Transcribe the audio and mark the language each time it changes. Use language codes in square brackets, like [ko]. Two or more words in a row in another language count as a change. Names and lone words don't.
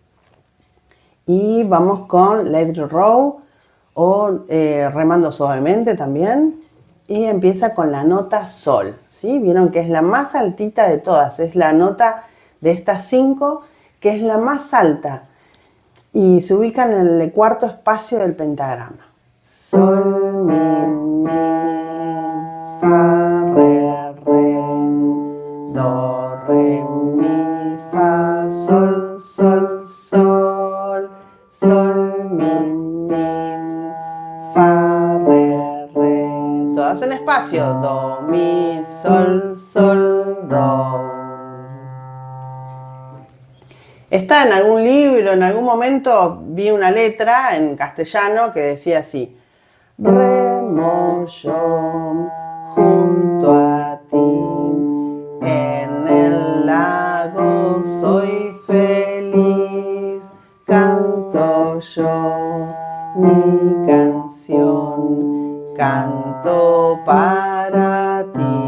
[es] Y vamos con Let It Roll o remando suavemente también. Y empieza con la nota sol, ¿sí? Vieron que es la más altita de todas. Es la nota de estas 5 que es la más alta. Y se ubica en el cuarto espacio del pentagrama. Sol, mi, fa, re, do, re, mi, fa, sol, sol, sol, sol, mi, fa, re. Todas en espacio. Do, mi, sol, sol, do. Está en algún libro, en algún momento vi una letra en castellano que decía así: remo yo junto a ti, en el lago soy feliz, canto yo mi canción, canto para ti.